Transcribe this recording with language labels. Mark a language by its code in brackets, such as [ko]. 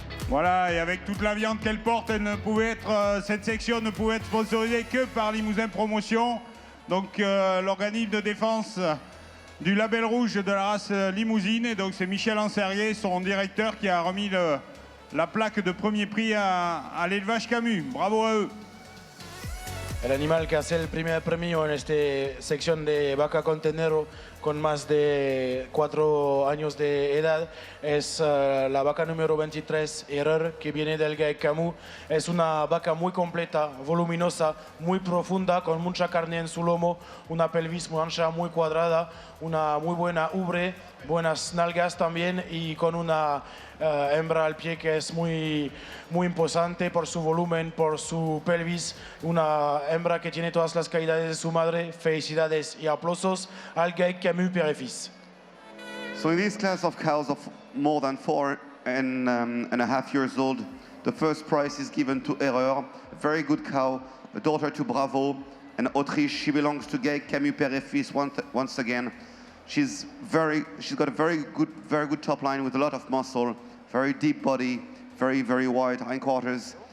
[fr] Voilà, et avec toute la viande qu'elle porte, cette section ne pouvait être sponsorisée que par Limousin Promotion. Donc l'organisme de défense du label rouge de la race limousine. Et donc c'est Michel Anserier, son directeur, qui a remis la plaque de premier prix à l'élevage Camus. Bravo à eux. [es] El animal que hace el primer premio en esta sección de vaca con tenero con más de 4 años de edad es la vaca número 23, Error, que viene del GAEC Camus. Es una vaca muy completa, voluminosa, muy profunda, con mucha carne en su lomo, una pelvis muy ancha, muy cuadrada, una muy buena ubre, buenas nalgas también y con una hembra al pie que es muy imposante por su volumen, por su pelvis, una hembra que tiene todas las calidades de su madre. Felicidades y aplausos al GAEC Camus père et fils. [en] So in this class of cows of more than 4.5 years old, the first prize is given to Erreur, a very good cow, a daughter to Bravo and Autriche. She belongs to GAEC Camus père et fils once again. She's got a very good top line with a lot of muscle, very deep body, very wide hindquarters.